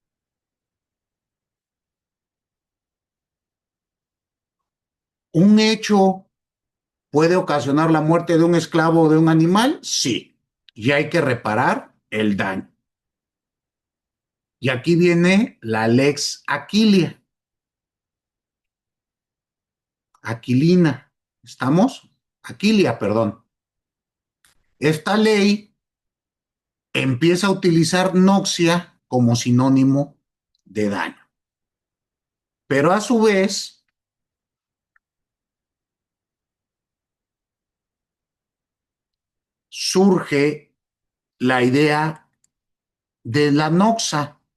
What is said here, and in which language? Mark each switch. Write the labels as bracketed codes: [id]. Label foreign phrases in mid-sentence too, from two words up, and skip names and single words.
[es] ¿Un hecho puede ocasionar la muerte de un esclavo o de un animal? Sí, y hay que reparar el daño. Y aquí viene la lex Aquilia. Aquilina, ¿estamos? Aquilia, perdón. Esta ley empieza a utilizar noxia como sinónimo de daño. Pero a su vez, surge la idea de la noxa.